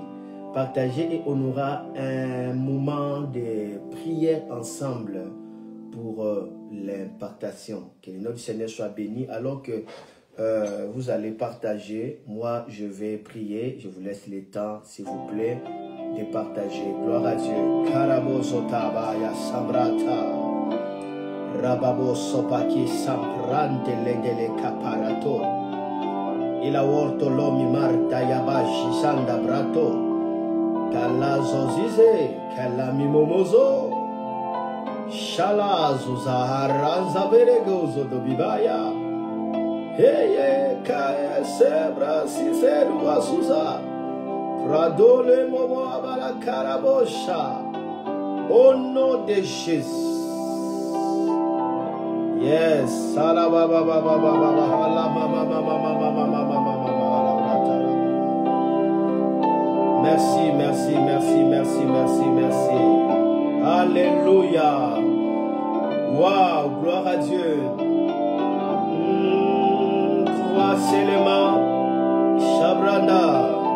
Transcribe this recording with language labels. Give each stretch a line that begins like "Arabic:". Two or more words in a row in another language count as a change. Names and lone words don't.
French: Partagez et on aura un moment de prière ensemble pour l'impartation. Que le nom du Seigneur soit béni. Alors que vous allez partager, moi je vais prier. Je vous laisse le temps, s'il vous plaît, de partager. Gloire à Dieu. Karabo sotaba ya samrata. Rababo sopaki samprante legele caparato. Il a orto lomi marta yabashi sanda brato. Kalazo zize, kalami momozo. Shalazo zaharanza beregozo do bibaya. Heye kaya sebra siseru asuza. Pradole momo abala karabosha. Au nom de Jésus. Yes, salababa baba baba hala mama mama mama mama mama merci, merci, merci, merci, merci, merci. Alléluia. Waouh, gloire à Dieu. Croix seulement, Shabranda.